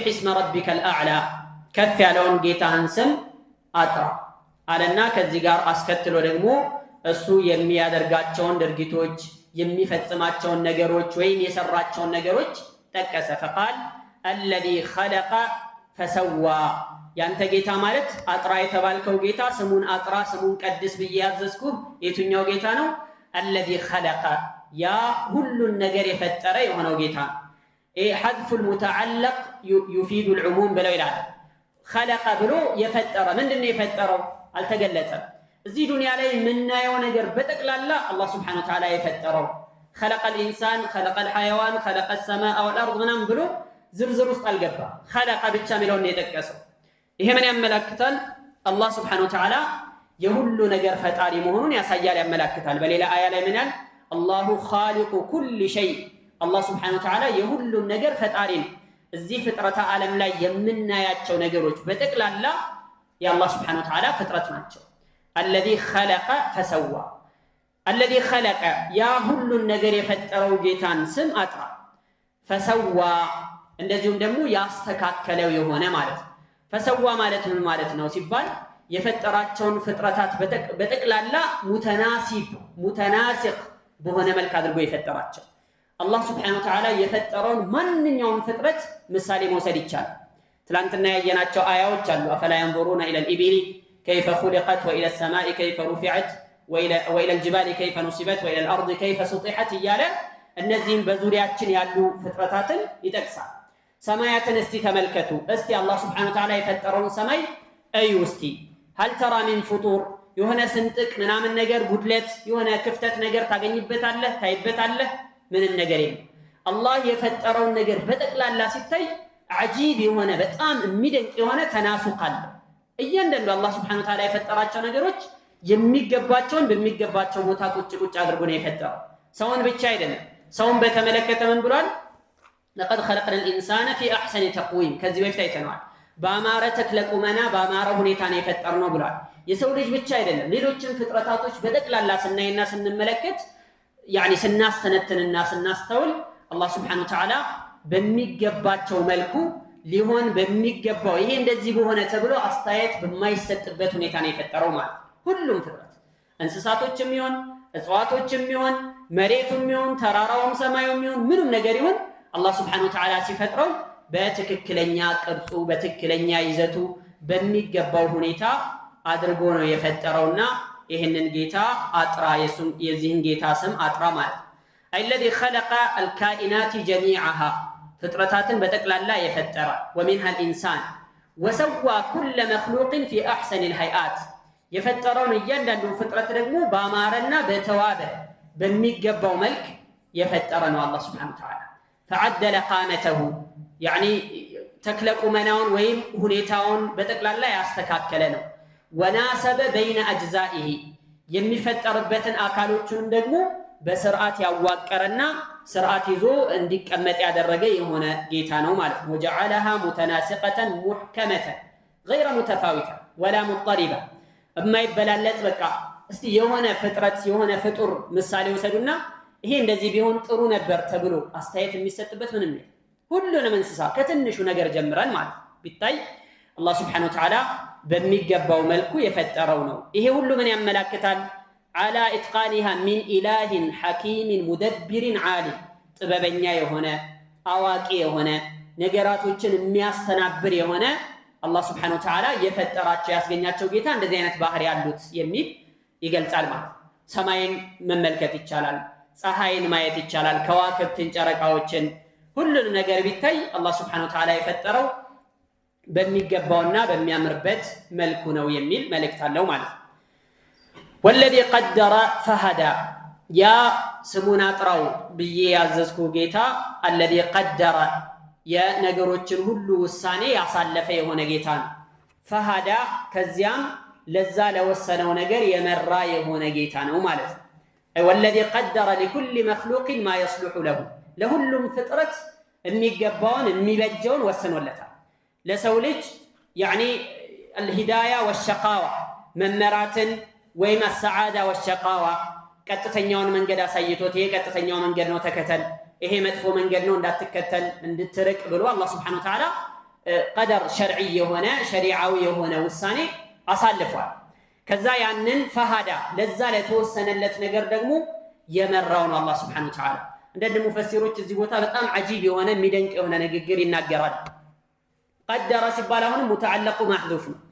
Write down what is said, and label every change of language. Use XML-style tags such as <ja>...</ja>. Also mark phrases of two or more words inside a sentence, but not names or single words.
<ar>اسم ربك الأعلى፣</ar> <am>ከፍ ያለውን ጌታህን ስም አጥራ አለና ከዚህ ጋር አስከትሎ ደግሞ እሱ የሚያደርጋቸውን ድርጊቶች የሚፈጽማቸውን ነገሮች ወይም የሰራቸውን ነገሮች ጠቀሰ።</am> <ar>فقال الذي خلق فسوى፣</ar> <am>ያንተ ጌታ ማለት አጥራ የተባልከው ጌታ ስሙን አጥራ ስሙን ቀድስ ብዬ ያዘዝኩህ የትኛው ጌታ ነው?</am> <ar>الذي خلق</ar> <am>ያ ሁሉን ነገር የፈጠረ የሆነው ጌታ</am> <ar>حذف المتعلق يفيد العموم</ar> <am>ብለው ይላል خلق ብሎ የፈጠረ ምንድነው የፈጠረው አልተገለጸም እዚህ ዱንያ ላይ የምናየው ነገር በጠቅላላ አላህ</am> <ar>سبحانه و</ar> <am>Ta'ala የፈጠረው</am> <ar>خلق الانسان خلق الحيوان خلق السماء والارض</ar> <am>ምናምን ብሎ ዝርዝር ውስጥ አልገባ خلق ብቻ የሚለውን የጠቀሰው ይሄ ምን ያመለክታል አላህ</am> <ar>سبحانه وتعالى</ar> <am>የሁሉ ነገር ፈጣሪ መሆኑን ያሳያል ያመለክታል በሌላ አያ ላይ ምን ያል</am> <ar>الله خالق كل شيء</ar> <am>አላህ</am> <ar>سبحانه وتعالى</ar> <am>የሁሉ ነገር ፈጣሪ ነው እዚህ ፍጥረተ ዓለም ላይ የምናያቸው ነገሮች በጠቅላላ የአላህ</am> <ar>سبحانه وتعالى</ar> <am>ፍጥረት ናቸው</am> <ar>الذي خلق فسوى الذي خلق</ar> <am>يا ሁሉ ነገር የፈጠረው ጌታን ስም አጥራ فسوى እንደዚሁም ደግሞ ያስተካከለው የሆነ ማለት ነው فسوى ማለት ምን ማለት ነው ሲባል የፈጠራቸውን ፍጥረታት በጠቅላላ ሙተናሲቅ በሆነ መልክ አድርጎ የፈጠራቸው አላህ</am> <ar>سبحانه وتعالى</ar> <am>የፈጠረውን ማንኛውም ፍጥረት ምሳሌ መውሰድ ይቻላል ትላንትና ያየናቸው አያዎች አሉ</am> <ar>أفلا ينظرون الى الابل كيف خلقت والى السماء كيف رفعت والى الجبال كيف نصبت والى الارض كيف سطحت</ar> <am>እያለ እነዚህን በዙሪያችን ያሉ ፍጥረታትን ይጠቅሳል ሰማያትን እስቲ ተመልከቱ እስቲ አላህ</am> <ar>سبحانه وتعالى</ar> <am>የፈጠረውን ሰማይ እዩ እስቲ</am> <ar>هل ترى من فطور</ar> <am>የሆነ ስንጥቅ ምናምን ነገር ጉድለት የሆነ ክፍተት ነገር ታገኝበታለህ ታይበታለህ ምንም ነገር የለም አላህ የፈጠረውን ነገር በጠቅላላ ሲታይ አጂብ የሆነ በጣም የሚደንቅ የሆነ ተናሱቅ አለ እያንዳንዱ አላህ</am> <ar>سبحانه وتعالى</ar> <am>የፈጠራቸው ነገሮች የሚገባቸውን በሚገባቸው ቦታ ቁጭ አድርጎ ነው የፈጠረው ሰውን ብቻ አይደለም ሰውን በተመለከተ ምን ብሏል</am> <ar>لقد خلقنا الانسان في احسن تقويم</ar> <am>ከዚህ በፊት አይተናል በአማረ ተክለ ቁመና በአማረ ሁኔታ ነው የፈጠርነው ብሏል የሰው ልጅ ብቻ አይደለም ሌሎችን ፍጥረታቶች በጠቅላላ ስናይና ስንመለከት يعني ስናስተነትንና ስናስተውል አላህ</am> <ar>سبحانه وتعالى</ar> <am>በሚገባቸው መልኩ ሊሆን በሚገባው ይሄ እንደዚህ በሆነ ተብሎ አስተያየት በማይሰጥበት ሁኔታ ነው የፈጠረው ማለት ሁሉም ፍጥረት እንስሳቶችም ይሁን እጽዋቶችም ይሁን መሬቱም ይሁን ተራራውም ሰማዩም ይሁን ምንም ነገር ይሁን አላህ</am> <ar>سبحانه وتعالى</ar> <am>ሲፈጥረው በትክክለኛ ቅርጹ በትክክለኛ ይዘቱ በሚገባው ሁኔታ አድርጎ ነው የፈጠረውና ይሄንን ጌታ አጥራ የዚህን ጌታ ስም አጥራ ማለት</am> <ar>الذي خلق الكائنات جميعها</ar> <am>ፍጥረታትን በጠቅላላ የፈጠረ</am> <ar>ومنها الانسان وسوى كل مخلوق في احسن الهيئات</ar> <am>የፈጠረውን እያንዳንዱ ፍጥረት ደግሞ በአማረና በተዋበ በሚገባው መልክ የፈጠረ ነው አላህ</am> <ar>سبحانه وتعالى فعدل قامته يعني</ar> <am>ተክለ ቁመናውን ወይም ሁኔታውን በጠቅላላ ያስተካከለ ነው</am> <ar>وناسب بين اجزائه</ar> <am>የሚፈጠርበትን አካሎቹን ደግሞ በስርዓት ያዋቀረና ስርዓት ይዞ እንዲቀመጥ ያደረገ የሆነ ጌታ ነው ማለት ነው</am> <ar>وجعلها متناسقة محكمة غير متفاوتة ولا مضطربة</ar> <am>የማይበላለጥ በቃ እስቲ የሆነ ፍጥረት የሆነ ፍጡር ምሳሌ ወሰዱና ይሄ እንደዚህ ቢሆን ጥሩ ነበር ተብሎ አስተያየት የሚሰጥበት ምንም የለም ሁሉንም እንስሳ ከትንሹ ነገር ጀምረን ማለት ቢታይ አላህ</am> <ar>سبحانه وتعالى</ar> <am>በሚገባው መልኩ የፈጠረው ነው ይሄ ሁሉ ምን ያመለክታል</am> <ar>على اتقانها من اله حكيم مدبر عالم</ar> <am>ጥበበኛ የሆነ አዋቂ የሆነ ነገራቶችን የሚያስተናብር የሆነ አላህ</am> <ar>سبحانه وتعالى</ar> <am>የፈጠራቸው ያስገኛቸው ጌታ እንደዚህ አይነት ባህሪ ያሉት የሚል ይገልጻል ማለት ሰማይን መመልከት ይቻላል ፀሐይን ማየት ይቻላል ከዋክብትን ጨረቃዎችን ሁሉን ነገር ቢታይ አላህ</am> <ar>سبحانه وتعالى</ar> <am>የፈጠረው በሚገባውና በሚያምርበት መልኩ ነው የሚል መልእክት አለው ማለት</am> <ar>والذي قدر فهدى</ar> <am>يا ስሙን አጥራው ብዬ ያዘዝኩ ጌታ</am> <ar>الذي قدر</ar> <am>የነገሮችን ሁሉ ውሳኔ ያሳለፈ የሆነ ጌታ ነው فهدى ከዚያም ለዛ ለወሰነው ነገር የመራ የሆነ ጌታ ነው ማለት ነው</am> <ar>والذي قدر لكل مخلوق ما يصلح له</ar> <am>ለሁሉም ፍጥረት የሚገባውን የሚበጀውን ወሰኖለታል ለሰው ልጅ</am> <ar>يعني الهدايه والشقاوه</ar> <am>መመራትን ወይም</am> <ar>السعاده والشقاوه</ar> <am>ቀጥተኛውን መንገድ አሳይቶት ይሄ ቀጥተኛው መንገድ ነው ተከተል ይሄ መጥፎ መንገድ ነው እንዳትከተል እንድትርቅ ብሎ አላህ</am> <ar>سبحانه وتعالى قدر شرعي</ar> <am>የሆነ ሸሪዓዊ የሆነ ውሳኔ አሳልፏል ከዛ ያንን ፈሃዳ ለዛ ለተወሰነለት ነገር ደግሞ የመራው ነው አላህ</am> <ar>سبحانه وتعالى</ar> <am>እንደደ ሙፈሲሮች እዚህ ቦታ በጣም አጂብ የሆነ የሚደንቅ የሆነ ንግግር ይናገራል ቀደረ ሲባል አሁን</am> <ar>متعلقه محذوف</ar> <am>ነው</am>